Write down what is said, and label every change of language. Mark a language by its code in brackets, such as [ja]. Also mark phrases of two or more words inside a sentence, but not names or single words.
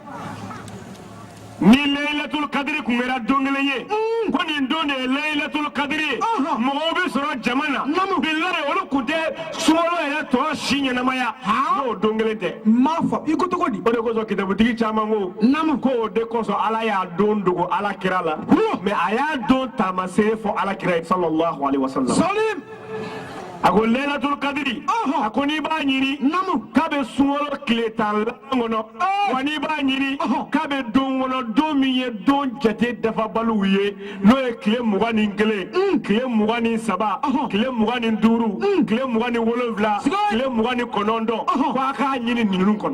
[bm] ni layilatul kadiri tun kɛra don kelen ye ko nin don de ye layilatul kadiri ye mɔgɔw bɛ sɔrɔ jama na bilahi olu tun tɛ sunkalo yɛrɛ tɔ si ɲɛnamaya n'o don kelen tɛ m'a fɔ i ko cogo di o de kosɔn kitabutigi caman ko o de kosɔn ala y'a don dogo ala kira la mais a y'a don taamasere fɔ ala kira ye [ar] صلى الله عليه وسلم [bm] a ko layilatul kadiri a ko n'i b'a ɲini k'a bɛ sunkalo tile 10 laban kɔnɔ wa n'i b'a ɲini k'a bɛ don kɔnɔ don min ye don jate dafabaliw ye n'o ye tile 21 tile 23 tile 25 tile 27 tile 29 ko a k'a ɲini ninnu kɔnɔ